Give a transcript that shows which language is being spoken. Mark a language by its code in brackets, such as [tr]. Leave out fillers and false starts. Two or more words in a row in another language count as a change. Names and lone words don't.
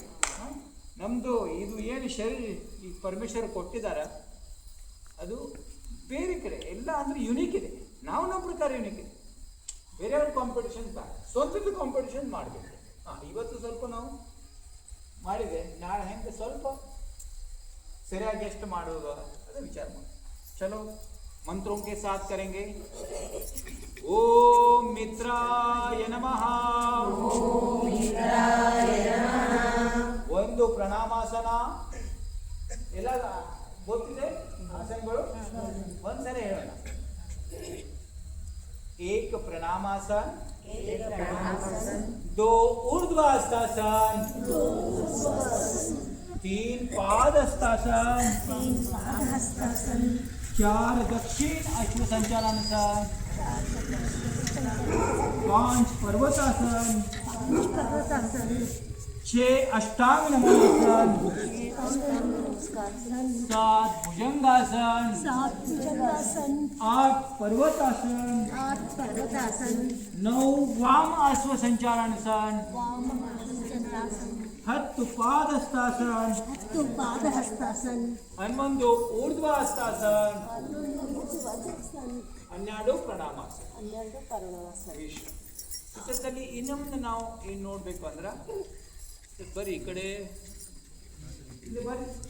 [kn] ನಮ್ಮದು ಇದು ಏನು ಶರೀರ ಈ ಪರಮೇಶ್ವರ ಕೊಟ್ಟಿದ್ದಾರೆ ಅದು ಬೇರೆ ಕಡೆ ಎಲ್ಲ ಅಂದರೆ ಯುನೀಕ್ ಇದೆ. ನಾವು ನಮ್ಮ ಪ್ರಕಾರ ಯುನೀಕ್ ಇದೆ. ಬೇರೆಯವ್ರ ಕಾಂಪಿಟೇಷನ್ ಸ್ವಂತದ ಕಾಂಪಿಟೇಷನ್ ಮಾಡಬೇಕು. ಇವತ್ತು ಸ್ವಲ್ಪ ನಾವು ಮಾಡಿದೆ, ನಾಳೆ ಹೆಂಗೆ ಸ್ವಲ್ಪ ಸರಿಯಾಗಿ ಎಷ್ಟು ಮಾಡೋದು ಅದು ವಿಚಾರ ಮಾಡಿ. ಚಲೋ, [hi] मंत्रों के साथ करेंगे. [sa] ओम मित्राय नमः. [kn] ಒಂದು ಪ್ರಣಾಮಾಸನ ಎಲ್ಲ ಗೊತ್ತಿದೆ ಆಸನಗಳು, ಒಂದ್ಸರಿ ಹೇಳೋಣ. [hi] एक प्रणामासन, 2 ऊर्ध्वास्तासन, 3 पादहस्तासन, 4 दक्षिण अश्वसंचालनासन, 5 पर्वतासन, 6 अष्टांग नमनासन, 7 भुजंगासन, 8 पर्वतासन, 9 वाम अश्वसंचालनासन, [kn] ಹತ್ತು ಪಾದಹಸ್ತಾಸನ, ಹತ್ತು ಪಾದಹಸ್ತಾಸನ, 11 ಊರ್ಧ್ವಹಸ್ತಾಸನ, 12 ಪ್ರಣಾಮಾಸನ. 12 ಪ್ರಣಾಮಾಸನ. ಚಿತ್ರದಲ್ಲಿ ಇನ್ನೊಂದು ನಾವು ಏನು ನೋಡಬೇಕು ಅಂದ್ರೆ ಬರೀ ಈ ಕಡೆ ಇಲ್ಲಿ ಬರ್ರಿ